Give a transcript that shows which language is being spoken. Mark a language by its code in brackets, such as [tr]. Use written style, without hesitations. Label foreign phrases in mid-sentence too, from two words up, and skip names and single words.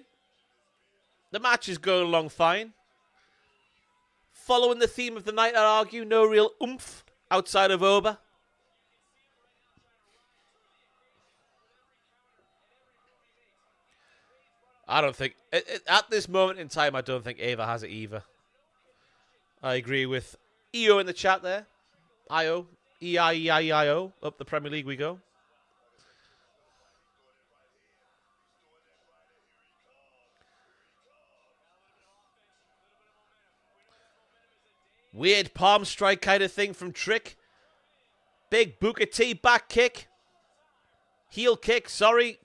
[en] The match is going along fine. Following the theme of the night, I'd argue, no real oomph outside of Oba. I don't think, at this moment in time, I don't think Ava has it either. I agree with EO in the chat there. IO. E-I-E-I-E-I-O. Up the Premier League we go. Weird palm strike kind of thing from Trick. Big Booker T back kick. Heel kick, sorry.